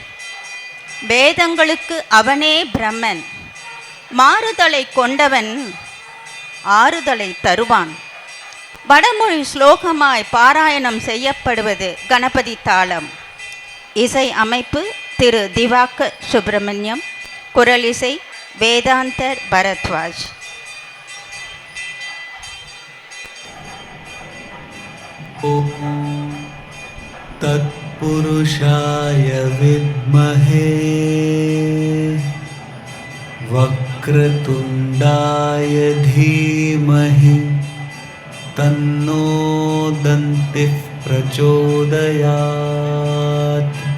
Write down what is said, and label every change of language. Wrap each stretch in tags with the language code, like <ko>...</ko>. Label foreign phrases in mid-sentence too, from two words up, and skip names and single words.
<ta>வேதங்களுக்கு அவனே பிரம்மன், மாறுதலை கொண்டவன் ஆறுதலை தருவான். வடமொழி ஸ்லோகமாய் பாராயணம் செய்யப்படுவது கணபதி தாளம். இசை அமைப்பு திரு திவாகர் சுப்பிரமணியம், குரலிசை வேதாந்தர் பரத்வாஜ்.</ta> <sa>तत् पुरुषाय विद्महे वक्रतुण्डाय धीमहि तन्नो दन्तिः प्रचोदयात्।</sa>